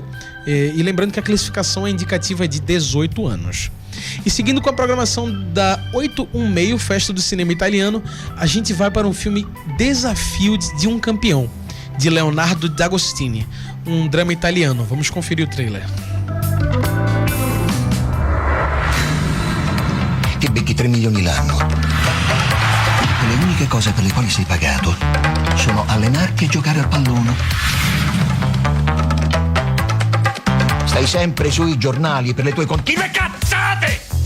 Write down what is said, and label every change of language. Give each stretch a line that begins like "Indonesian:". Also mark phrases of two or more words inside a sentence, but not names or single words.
Portuguese: E lembrando que a classificação é indicativa de 18 anos. E seguindo com a programação da 816 Festa do Cinema Italiano, a gente vai para um filme Desafio de um Campeão, de Leonardo D'Agostini, um drama italiano. Vamos conferir o trailer.
Italian: Ti becchi 3 milioni l'anno. E le uniche cose per le quali sei pagato sono allenarti e giocare al pallone. Stai sempre sui giornali per le tue continue cazzate!